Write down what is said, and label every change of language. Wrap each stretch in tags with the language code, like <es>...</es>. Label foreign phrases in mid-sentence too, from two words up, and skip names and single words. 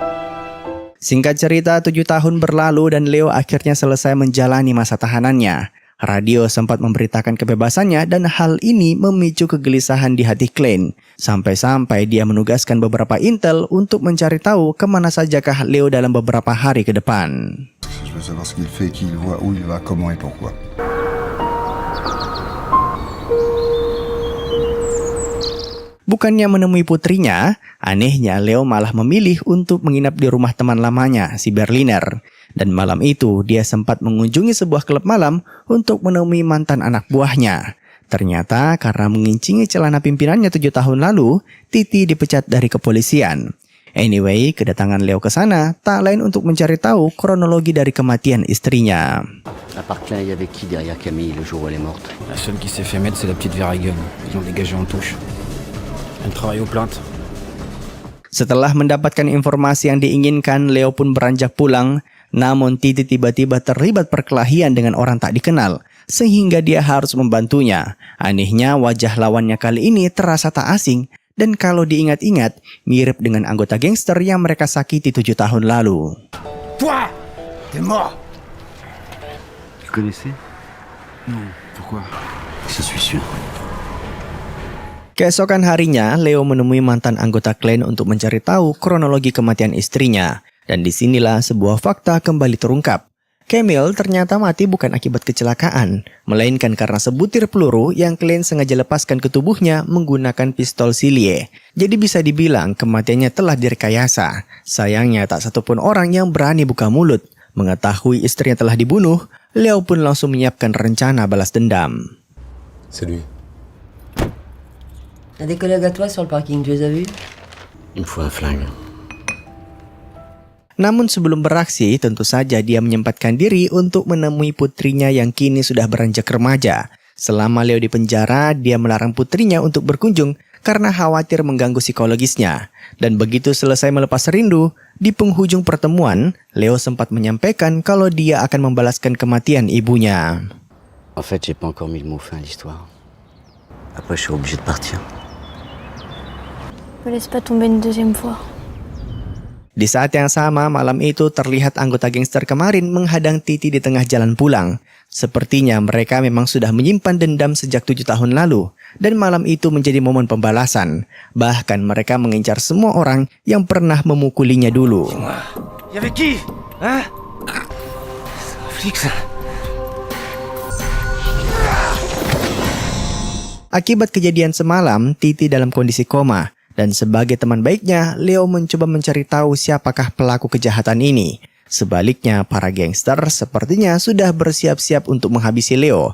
<id>Singkat cerita, 7 tahun berlalu dan Leo akhirnya selesai menjalani masa tahanannya. Radio sempat memberitakan kebebasannya dan hal ini memicu kegelisahan di hati Klein. Sampai-sampai dia menugaskan beberapa intel untuk mencari tahu kemana sajakah Leo dalam beberapa hari ke depan.</id> <fr>Je veux savoir ce qu'il fait, qui il voit, où il va, comment et pourquoi.</fr> <id>Bukannya menemui putrinya, anehnya Leo malah memilih untuk menginap di rumah teman lamanya, si Berliner. Dan malam itu dia sempat mengunjungi sebuah klub malam untuk menemui mantan anak buahnya. Ternyata karena mengincingi celana pimpinannya 7 tahun lalu, Titi dipecat dari kepolisian. Anyway, kedatangan Leo ke sana tak lain untuk mencari tahu kronologi dari kematian istrinya.</id> <fr>À part Klein, il y avait qui derrière Camille le jour où elle est morte? La seule qui s'est fait mettre, c'est la petite Verhaegen. Ils l'ont dégagée en touche. Elle travaille aux plaintes.</fr> <id>Setelah mendapatkan informasi yang diinginkan, Leo pun beranjak pulang. Namun Titi tiba-tiba terlibat perkelahian dengan orang tak dikenal, sehingga dia harus membantunya. Anehnya wajah lawannya kali ini terasa tak asing, dan kalau diingat-ingat, mirip dengan anggota gangster yang mereka sakiti 7 tahun lalu.</id> <fr>Toi, t'es mort. Tu connaissais? Non, pourquoi? Je suis sûr.</fr> <id>Keesokan harinya, Leo menemui mantan anggota Klein untuk mencari tahu kronologi kematian istrinya. Dan disinilah sebuah fakta kembali terungkap. Camille ternyata mati bukan akibat kecelakaan, melainkan karena sebutir peluru yang Klein sengaja lepaskan ke tubuhnya menggunakan pistol Silie. Jadi bisa dibilang kematiannya telah direkayasa. Sayangnya tak satupun orang yang berani buka mulut. Mengetahui istrinya telah dibunuh, Leo pun langsung menyiapkan rencana balas dendam.</id> <fr>C'est lui. T'as des collègues à toi sur le parking, tu les as vus? Il me faut un flingue.</fr> <id>Namun sebelum beraksi, tentu saja dia menyempatkan diri untuk menemui putrinya yang kini sudah beranjak remaja. Selama Leo di penjara, dia melarang putrinya untuk berkunjung karena khawatir mengganggu psikologisnya. Dan begitu selesai melepas rindu, di penghujung pertemuan, Leo sempat menyampaikan kalau dia akan membalaskan kematian ibunya.</id> <fr>En fait, j'ai pas encore mis le mot fin à l'histoire. Après, je suis obligé de partir. Ne laisse pas tomber une deuxième fois.</fr> <id>Di saat yang sama, malam itu terlihat anggota gangster kemarin menghadang Titi di tengah jalan pulang. Sepertinya mereka memang sudah menyimpan dendam sejak 7 tahun lalu. Dan malam itu menjadi momen pembalasan. Bahkan mereka mengincar semua orang yang pernah memukulinya dulu.</id> <fr>Y avait qui? Hein? Flic, ça.</fr> <id>Akibat kejadian semalam, Titi dalam kondisi koma. Dan sebagai teman baiknya, Leo mencoba mencari tahu siapakah pelaku kejahatan ini. Sebaliknya, para gangster sepertinya sudah bersiap-siap untuk menghabisi Leo.</id>